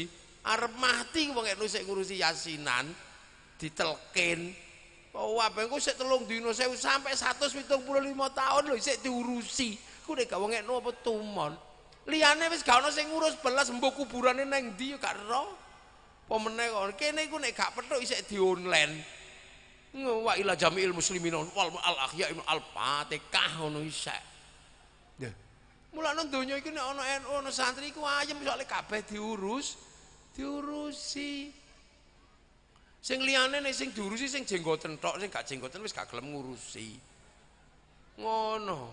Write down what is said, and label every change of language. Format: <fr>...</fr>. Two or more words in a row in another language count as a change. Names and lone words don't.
<jv>Arep mati wong NU sik ngurusi yasinan, ditelkin. Oh, apa engko sik 3 dina sampai 175 tahun lho sik diurusi. Ku nek gak wong NU apa tumon. Liyane wis gak ono sing ngurus belas mbok kuburane nang ndi ya gak ero. Apa meneh kok kene iku nek gak petuk isih di online.</jv> <ar>وإلى جميع المسلمين والأحياء الفاتحة</ar> <jv>ngono isih. Ya. Mulane donya iki nek ana NU ana santri iku ayem soalé kabeh diurusi. Sing liyane nek sing diurusi sing jenggoten tok, sing gak jenggoten wis gak gelem ngurusi. Ngono.</jv>